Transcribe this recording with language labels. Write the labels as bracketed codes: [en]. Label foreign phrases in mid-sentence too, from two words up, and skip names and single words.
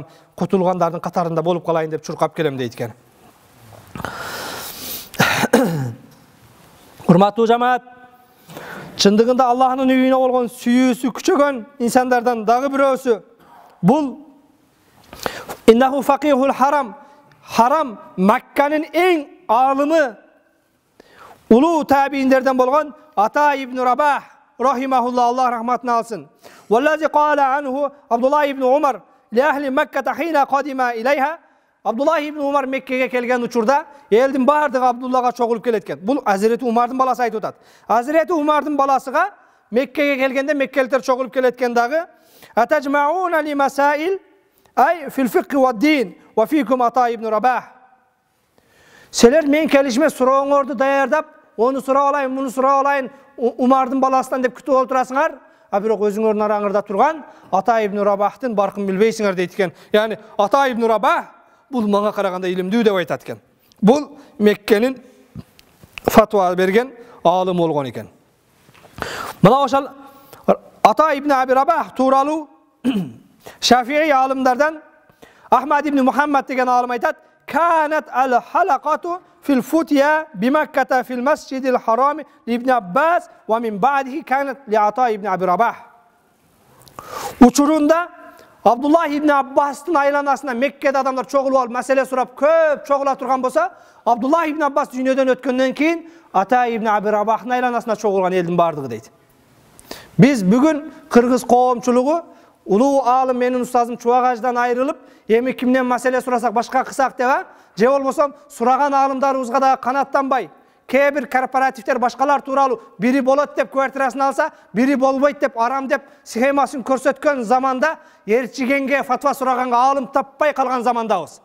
[ky] Кутулгандардын катарында болуп калайын деп чуркап келем дейт экен. Урматтуу жамаат, чындыгында Аллахтын үйүнө болгон сүйүүсү күчөгөн инсандардан дагы бирөөсү бул [ar] إنه فقيه الحرم. [ky] Харам Макканын эң алымы улуу табииндерден болгон Ата ибн Рабах рахимахулла, Аллах рахматын алсын. [ar] والذي قال عنه عبد الله بن عمر لأهل مكة حين قدم إليها. [ky] Абдуллах ибн Умар Меккеге келген учурда элдин бардыгы Абдуллага чогулуп келет экен. Бул Азирети Умардын баласы айтып атат. Азирети Умардын баласыга Меккеге келгенде меккеликтер чогулуп келет экен дагы. [ar] تجمعون لي المسائل أي في الفقه والدين وفيكم عطاء بن رباح. [ky] Силер мен келишиме сурооңорду даярдап, onu сурап алайын, муну сурап алайын, Умардын баласынан деп күтүп отурасыңар, а бирок өзүңөрдүн араңырда турган Ата ибн Рабахтын баркын билбейсиңер дейт экен. Яни Ата ибн Рабах бул мага караганда илимдүү деп айтат экен. Бул Меккенин фатва берген алым болгон экен. Мына ошол Ата ибн Аби Рабах тууралуу Шафии алымдардан Ахмад ибн Мухаммад деген алым айтат: [ar] "كانت الحلقة في الفتيا بمكة في المسجد الحرام لابن عباس ومن بعده كانت لعطاء بن أبي رباح." [ky] Учурунда Абдуллах ибн Аббастын айланасына Меккеде адамдар чогулуп алып маселе сурап көп чогула турган болсо, Абдуллах ибн Аббас дүйнөдөн өткөндөн кийин Ата ибн Аби Рабахтын айланасына чогулган элдин бардыгы дейт. Биз бүгүн кыргыз коомчулугу улуу алым менин устазым Чубагаждан айрылып, эми кимден маселе сурасак башка кылсак деп, же болбосо сураган алымдарыбызга да канаттанбай, кээ бир корпоративдер башкалар тууралуу бири болот деп квартирасын алса, бири болбойт деп арам деп схемасын көрсөткөн заманда эрчигенге фатва сураганга алым таппай калган замандабыз.